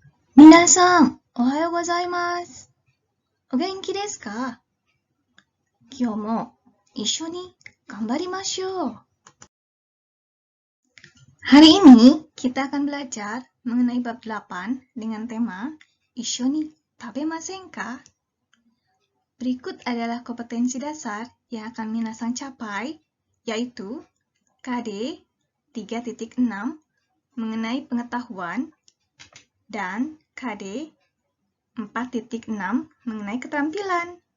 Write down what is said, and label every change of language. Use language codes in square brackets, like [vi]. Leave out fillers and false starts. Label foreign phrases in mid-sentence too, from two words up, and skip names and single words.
[ja] 皆さん、おはようございます。お元気ですか？今日も一緒に頑張りましょう。 [id] Hari ini kita akan belajar mengenai bab 8 dengan tema [ja] 一緒に食べませんか? [id] Berikut adalah kompetensi dasar yang akan minasang capai, yaitu KD 3.6 mengenai pengetahuan dan KD 4.6 mengenai keterampilan.